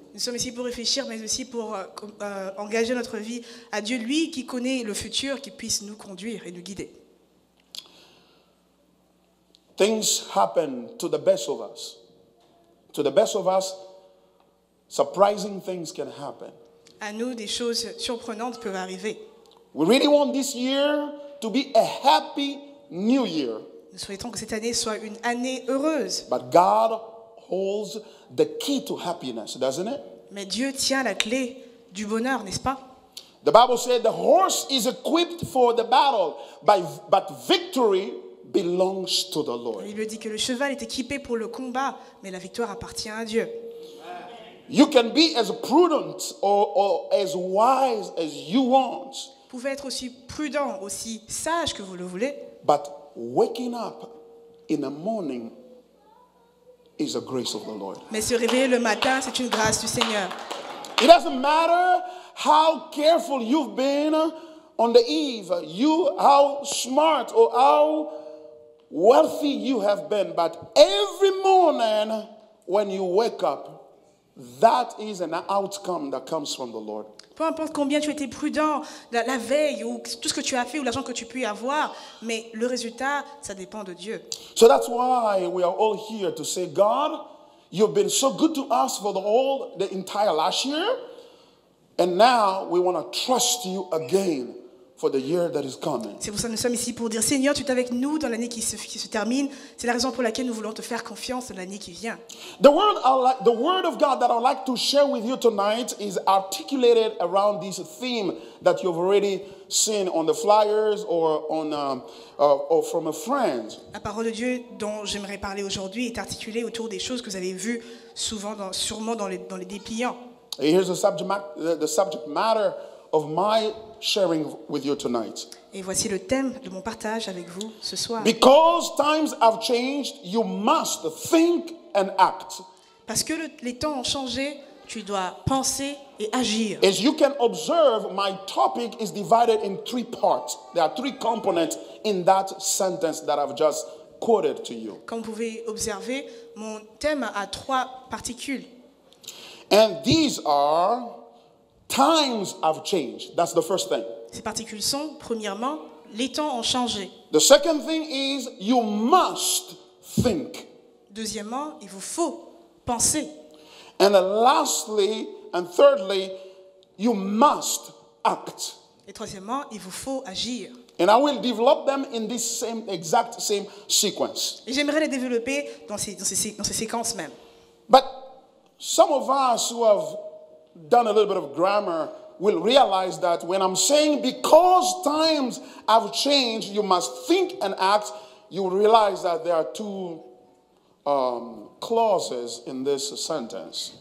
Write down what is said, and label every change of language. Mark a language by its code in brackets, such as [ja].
[fr] Nous sommes ici pour réfléchir, mais aussi pour engager notre vie à Dieu, lui qui connaît le futur, qui puisse nous conduire et nous guider. [en] Things happen to the best of us. To the best of us, surprising things can happen. [fr] À nous, des choses surprenantes peuvent arriver. [en] We really want this year to be a happy new year. [fr] Nous souhaitons que cette année soit une année heureuse. [en] But God holds the key to happiness, doesn't it? [fr] Mais Dieu tient la clé du bonheur, n'est-ce pas? [en] The Bible said the horse is equipped for the battle, but victory belongs to the Lord. [fr] La Bible dit que le cheval est équipé pour le combat, mais la victoire appartient à Dieu. [en] You can be as prudent or as wise as you want, [fr] Vous pouvez être aussi prudent, aussi sage que vous le voulez, [en] but waking up in the morning is a grace of the Lord. [fr] Mais se réveiller le matin, c'est une grâce du Seigneur. [en] It doesn't matter how careful you've been on the eve, how smart or how wealthy you have been, but every morning when you wake up, that is an outcome that comes from the Lord. [fr] Peu importe combien tu étais prudent la veille ou tout ce que tu as fait ou l'argent que tu peux avoir, mais le résultat, ça dépend de Dieu. [en] So that's why we are all here to say, God, you've been so good to us for the entire last year, and now we want to trust you again for the year that is coming. [fr] C'est pour ça que nous sommes ici pour dire, Seigneur, tu es avec nous dans l'année qui se termine. C'est la raison pour laquelle nous voulons te faire confiance dans l'année qui vient. [en] The word of God that I'd like to share with you tonight is articulated around this theme that you've already seen on the flyers or from a friend. [fr] La parole de Dieu dont j'aimerais parler aujourd'hui est articulée autour des choses que vous avez vues sûrement dans les dépliants. [en] Here's the subject matter of my sharing with you tonight. [fr] Et voici le thème de mon partage avec vous ce soir. [en] Because times have changed, you must think and act. [fr] Parce que les temps ont changé, tu dois penser et agir. [en] As you can observe, my topic is divided in 3 parts. There are 3 components in that sentence that I've just quoted to you. [fr] Comme vous pouvez observer, mon thème a 3 particules. [en] And these are times have changed. That's the first thing. [fr] Ces particules sont, premièrement, les temps ont changé. [en] The second thing is you must think. [fr] Deuxièmement, il vous faut penser. [en] And then lastly and thirdly, you must act. [fr] Et troisièmement, il vous faut agir. [en] And I will develop them in this exact same sequence. [fr] Et j'aimerais les développer dans ces séquences même. [en] But some of us who have done a little bit of grammar will realize that when I'm saying because times have changed, you must think and act, you will realize that there are 2 clauses in this sentence.